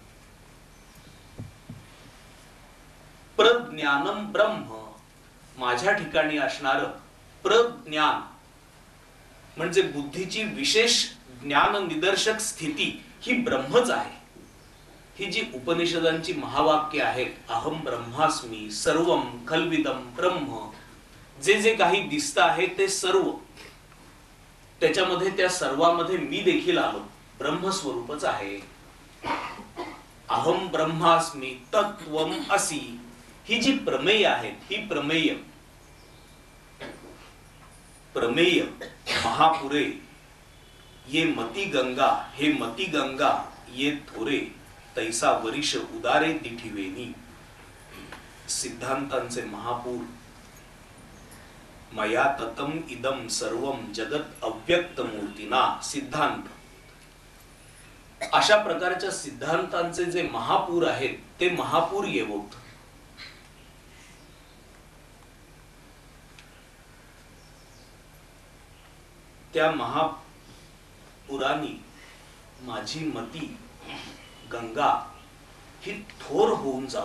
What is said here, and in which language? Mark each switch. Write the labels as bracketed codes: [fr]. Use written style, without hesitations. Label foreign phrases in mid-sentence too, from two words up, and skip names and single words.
[sa] प्रज्ञानम ब्रह्म, [mr] माझ्या ठिकाणी असणार प्रज्ञान म्हणजे बुद्धीची विशेष ज्ञान निदर्शक स्थिती ही ब्रह्मच आहे. ही जी उपनिषदांची महावाक्य आहेत, [sa] अहम ब्रह्मास्मी, सर्वम खल्विदम ब्रह्म, [mr] जे जे काही दिसत आहे ते सर्व, त्याच्यामध्ये त्या सर्वामध्ये मी देखील आलो, ब्रह्मस्वरूपच आहे. [sa] अहम ब्रह्मास्मी तत्त्वम असि, [mr] ही जी प्रमेय आहेत, ही प्रमेय प्रमेय महापुरे ये मती गंगा, हे मती गंगा ये थोरे तैसा वरिष उदारे तिठिवेनी. सिद्धांतांचे महापूर. [sa] मया ततम इदम सर्वम जगत अव्यक्त मूर्तीना. [mr] सिद्धांत अशा प्रकारच्या सिद्धांतांचे जे महापूर आहेत ते महापूर येवोत. त्या महापुरानी माझी मती गंगा ही थोर होऊन जाऊ.